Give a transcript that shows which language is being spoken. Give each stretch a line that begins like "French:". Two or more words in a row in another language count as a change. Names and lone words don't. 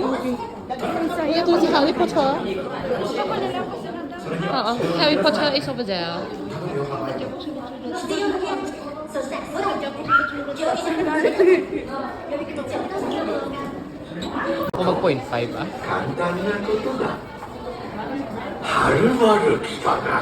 Filipino: Ito si Harry Potter. Oo,
English: Harry Potter is over there.
Filipino: Kung mag-0.5 ah.
Japanese: はるばる来たな。